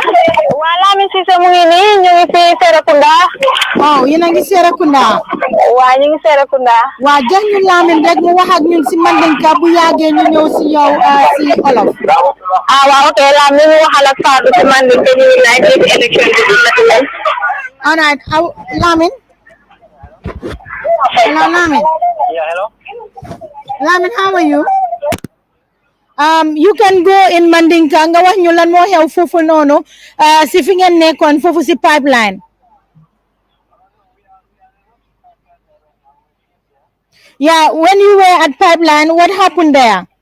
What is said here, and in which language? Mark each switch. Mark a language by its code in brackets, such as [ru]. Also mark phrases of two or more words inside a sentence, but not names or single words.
[wo] waa Lamine Cissé mu ngi nii ñu ngi fi Serekunda waaw yéen a ngi Serekunda waa ñu ngi Serekunda waa jox ñu Lamine rek mu wax ak ñun si Mandinka bu yàggee ñu ñëw si yow si olof waaw ok Lamine ñu waxal ak Fatou si Mandinka ñu ngi laaj ci élection bi la [en] all right Lamine hello Lamine Lamine how are you you can go in Mandinka [wo] nga wax ñu lan moo xew foofu noonu si fi ngeen nekkoon foofu si pipeline [en] yeah when you were at pipeline what happened there